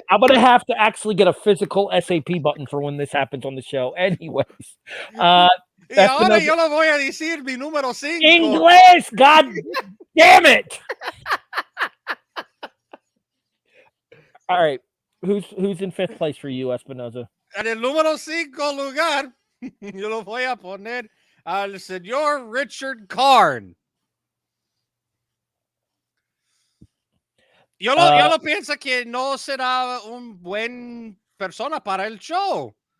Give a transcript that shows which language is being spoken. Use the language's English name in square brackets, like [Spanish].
[English] I'm going to have to actually get a physical SAP button for when this happens on the show. Anyways. [Spanish] Y ahora yo le voy a decir mi número 5. [English] English! God damn it! All right. Who's in fifth place for you, Espinoza? [Spanish] En el número 5 lugar, yo lo voy a poner al señor Richard Karn. Yo lo pienso que no será un buen persona para el show.